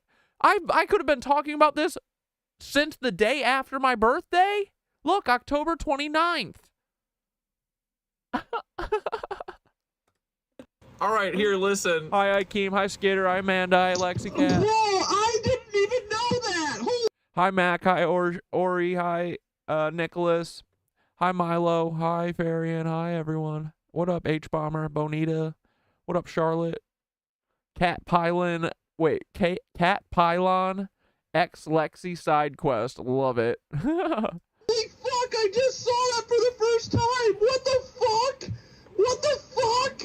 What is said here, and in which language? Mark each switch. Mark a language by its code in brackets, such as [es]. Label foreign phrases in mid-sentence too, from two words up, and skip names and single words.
[en] I could have been talking about this since the day after my birthday. Look, October 29th. All right, here, listen. Hi, Ikeem. Hi, Skater. Hi, Amanda. Hi, Lexicat. Whoa, I didn't even know that. Hi, Mac. Hi, Ori. Hi, Nicholas. Hi, Milo. Hi, Farian. Hi, everyone. What up, H-Bomber? Bonita. What up, Charlotte? Cat Pylon. Wait, Cat Pylon. X-Lexi side quest. Love it. Holy fuck, I just saw that for the first time. What the fuck? What the fuck?